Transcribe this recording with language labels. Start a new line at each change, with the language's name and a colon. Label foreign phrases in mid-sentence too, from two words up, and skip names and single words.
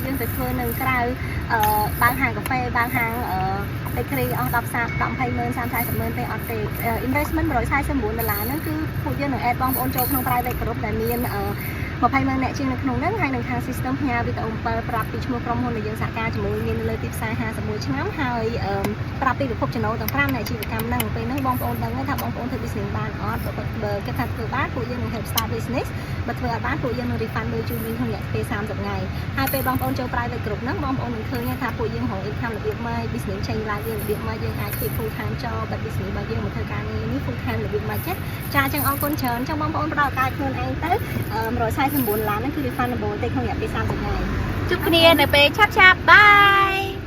Khmer: យើងទៅធ្វើនៅក្រៅបើកហាងកាហ្វេបើកហាងbakery អស់10 20ម៉ឺន30 40ម៉ឺនទេអត់ទេ investment 149ដុល្លារហ្នឹងគឺពួកយើងនឹង add បងប្អូនចូលក្នុង
English: private group
Khmer: ដែលមាន20ម៉ឺនអ្នកជាងនៅ ក្នុងហ្នឹងហើយនឹងខាង system ផ្ញើវីដេអូ7ប្រាប់ពីឈ្មោះក្រុមហ៊ុនដែលយើងសហការជាមួយមានលើទីផ្សារ51ឆ្នាំហើយប្រាប់ពីប្រភពចំណូលទាំង5នៃអាជីវកម្ម ហ្នឹងពេលហ្នឹងបងប្អូនដឹងថាបងប្អូនធ្វើ business បានអត់បើគេថាធ្វើបានពួកយើងនឹង
English: help start business
Khmer: បើធ្វើអត់បានពួកយើងនឹង refund លើជូនវិញក្នុងរយៈពេល30ថ្ងៃហើយពេលបងប្អូនចូល
English: private group
Khmer: ហ្នឹងបងប្អូននឹងឃើញថាពួកយើងរក income របៀបម៉េច
English: business change life
Khmer: យើងរបៀបម៉េចយើងអាចធ្វើ
English: full time job
Khmer: បើ business របស់យើងមកធ្វើការងារនេះ
English: full time
Khmer: របៀបម៉េចចាអញ្ចឹងអរគុណច្រើនអញ្ចឹងបងប្អូនផ្ដល់ឱកាសខ្លួនឯងទៅ149ឡានហ្នឹងគឺ refundable ទេក្នុងរយៈពេល30ថ្ងៃជួបគ្នានៅពេលឆាប់ៗបាយ